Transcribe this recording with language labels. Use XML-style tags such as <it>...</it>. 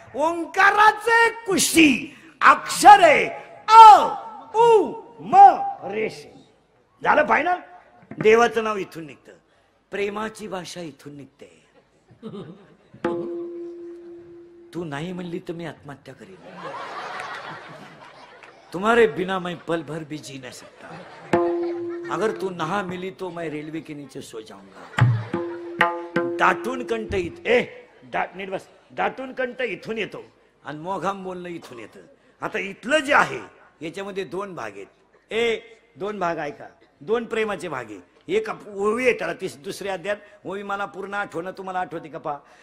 <mr>ओंकाराचे कुशी अक्षर आहे अ उ म रेश. झालं फायनल. देवाचं नाव इथून निघतं, प्रेमाची भाषा इथून निघते. तू नाही म्हणली तर मी आत्महत्या करीन.</mr> <hi>तुम्हारे बिना मैं पल भर भी जी नहीं सकता. अगर तू नहा मिली तो मैं रेलवे के नीचे सो जाऊंगा.</hi> <mr>दाटून कंठ नीट बस. दाटून कंठ इथून येतो आणि मोघाम बोलणं इथून येतं. आता इथलं जे आहे याच्यामध्ये 2 भाग आहेत. 2 भाग ऐका. 2 प्रेमाचे भाग आहे. एक ओवी आहे त्याला, दुसऱ्या अध्यायात ओवी मला पूर्ण आठवणं, तुम्हाला आठवते का पहा.</mr>